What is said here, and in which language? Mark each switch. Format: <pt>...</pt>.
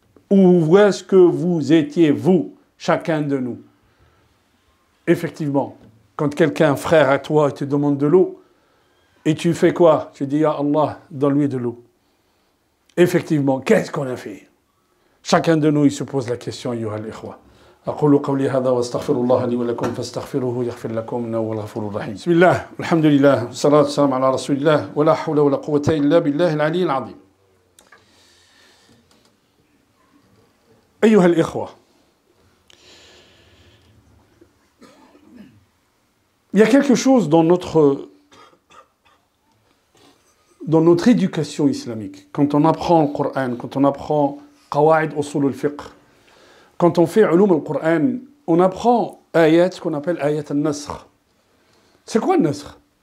<fr>Où est-ce que vous étiez, vous, chacun de nous? Effectivement, quand quelqu'un, frère à toi, te demande de l'eau, et tu fais quoi? Tu dis, ya Allah, donne-lui de l'eau. Effectivement, qu'est-ce qu'on a fait? Chacun de nous, il se pose la question,</fr> <ar>ayyuha al-ikhwa. أقول قولي هذا واستغفر الله لي ولكم فاستغفروه يغفر لكم إنه هو الغفور الرحيم. بسم الله والحمد لله والصلاة والسلام على رسول الله ولا حول ولا قوة إلا بالله العلي العظيم. أيها الإخوة،</ar> <fr>il y a quelque chose dans notre éducation islamique, quand on apprend le Coran, quand on apprend Qawaid Usul al-Fiqh, quand on fait Ulum al-Qur'an, on apprend ayat, ce qu'on appelle ayat al-Nasr. C'est quoi le Nasr?</fr>